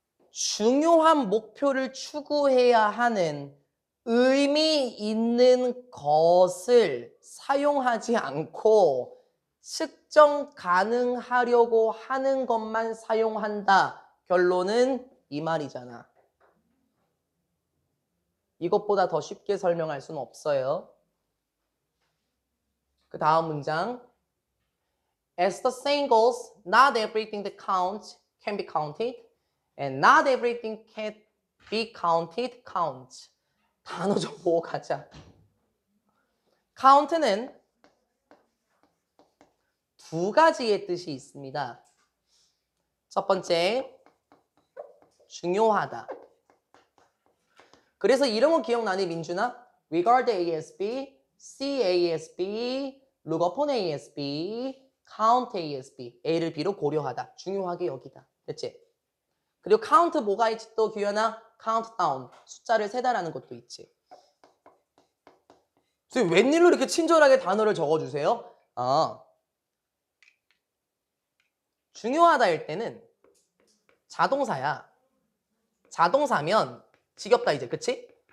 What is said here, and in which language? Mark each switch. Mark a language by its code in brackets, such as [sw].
[ko] 중요한 목표를 추구해야 하는 의미 있는 것을 사용하지 않고 측정 가능하려고 하는 것만 사용한다. 결론은 이 말이잖아. 이것보다 더 쉽게 설명할 수는 없어요. 그 다음 문장. [en] As the saying goes, not everything that counts can be counted, and not everything can be counted counts. [ko] 단어 좀 보고 가자. count는 두 가지의 뜻이 있습니다. 첫 번째, 중요하다. 그래서 이런 거 기억나니, 민준아? [en] regard ASB, see ASB, look upon ASB, count ASB. [ko] A를 B로 고려하다. 중요하게 여기다. 됐지? 그리고 count 뭐가 있지 또 규현아? [en] count down. [ko] 숫자를 세다라는 것도 있지. 선생님, 웬일로 이렇게 친절하게 단어를 적어주세요? 중요하다 일 때는 자동사야. 자동사면 지겹다 이제, 그치?